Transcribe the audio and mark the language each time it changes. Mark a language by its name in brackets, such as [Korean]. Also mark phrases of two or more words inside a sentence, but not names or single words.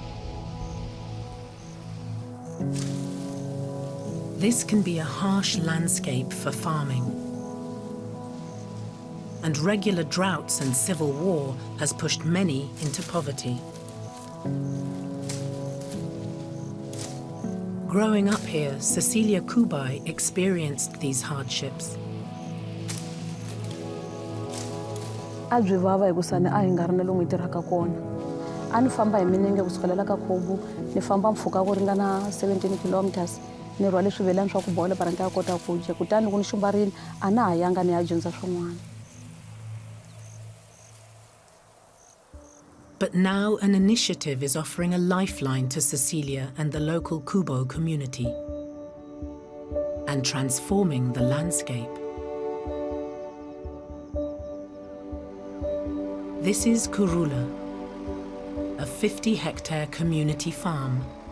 [English] This can be a harsh landscape for farming. And regular droughts and civil war has pushed many into poverty. Growing up here, Cecilia Kubai experienced these hardships. [Tsonga] Abyi vava hi ku sani a hi nga ri na lomu hi tirhaka kona. A ni famba hi milenge kusukelela ka Khobu, ni famba mpfhuka wo ringana 17 kilometers. Ni rhwale swivelani swa ku bola para ni ta kota ku dya. Kutani loko ni xumbarile a na ha yanga ni ya dyondza swin'wana. [English] But now an initiative is offering a lifeline to Cecilia and the local Kubo community and transforming the landscape. This is Kurula, a 50-hectare community farm.